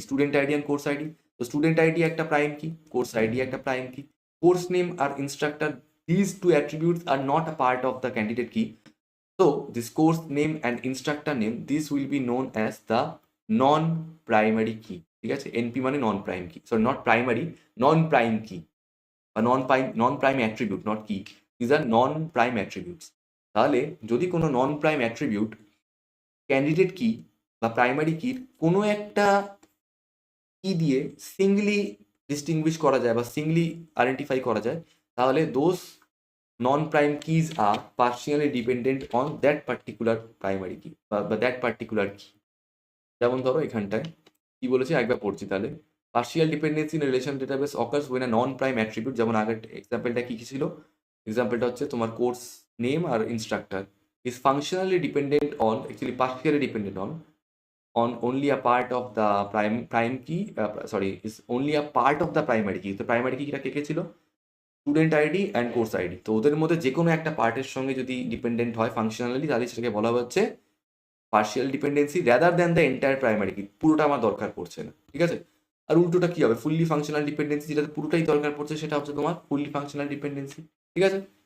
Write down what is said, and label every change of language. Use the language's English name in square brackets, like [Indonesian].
[Bangla] Student ID and course ID. তো student ID একটা prime কি, কোর্স আইডি একটা প্রাইম কি। Course name আর instructor, [English] these two attributes are not a part of the candidate key. So this course name and instructor name, this will be known as the non-primary key. [Bangla] ঠিক আছে? NP মানে [English] non-prime key. Sorry, not primary, non-prime key. বা non-prime attribute, not key. These are non-prime attributes. [Bangla] তাহলে যদি কোনো non-prime attribute candidate key বা primary key কোনো একটা কি দিয়ে সিঙ্গলি ডিস্টিংগুইশ করা যায় বা সিঙ্গলি আইডেন্টিফাই করা যায়, তাহলে [English] Those non-prime keys are partially dependent on that particular primary key বা that particular key. [Bangla] যেমন ধরো এখানটায় কি বলেছি একবার পড়ছি তাহলে। [English] partial dependency in a relational database occurs when a non-prime attribute, [Bangla] যেমন আগের এক্সাম্পলটা কি ছিল? এক্সাম্পলটা হচ্ছে তোমার course name আর instructor [English] is functionally dependent on, actually partially dependent on only a part of the prime key, is only a part of the primary key. [Bangla] তো primary কিটা কে ছিল? [English] Student ID and course ID. [Bangla] তো ওদের মধ্যে যে কোনো একটা পার্টের সঙ্গে যদি ডিপেন্ডেন্ট হয় ফাংশনালি, তাহলে সেটাকে বলা হচ্ছে partial dependency [English] Rather than the entire primary key. [Bangla] পুরোটা আমার দরকার পড়ছে না, ঠিক আছে? আর উল্টোটা কি হবে? ফুললি ফাংশনাল ডিপেন্ডেন্সি, যেটাতে পুরোটাই দরকার পড়ছে, সেটা হচ্ছে তোমার ফুললি ফাংশনাল ডিপেন্ডেন্সি, ঠিক আছে?